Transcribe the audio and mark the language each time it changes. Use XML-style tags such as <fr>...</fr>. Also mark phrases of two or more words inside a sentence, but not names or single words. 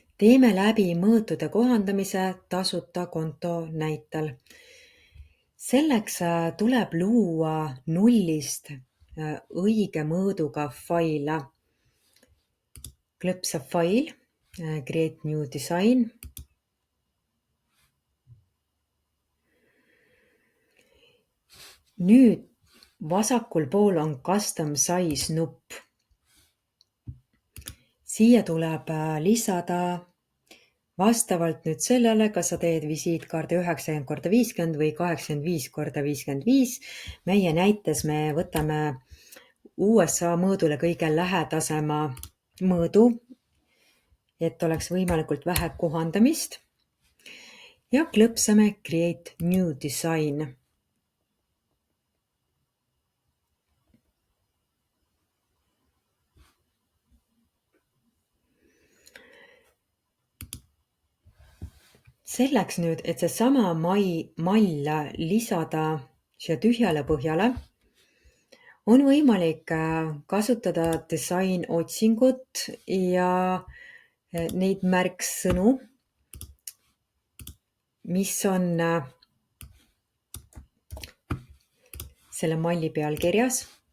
<et>Teeme läbi mõõtude kohandamise tasuta konto näitel. Selleks tuleb luua nullist õige mõõduga faile. Klõpsa fail,</et> <en>create new design.</en> <et>Nüüd vasakul pool on</et> <en>custom size</en> <et>nupp. Siia tuleb lisada vastavalt nüüd sellele, kas sa teed visiitkaardi 90x50 või 85x55. Meie näites me võtame USA mõõdule kõige lähedasema mõõdu, et oleks võimalikult vähe kohandamist. Ja klõpsame</et> <en>create new design.</en> <et>Selleks nüüd, et see sama mall lisada siia tühjale põhjale, on võimalik kasutada design otsingut ja neid märksõnu, mis on selle malli peal kirjas.</et>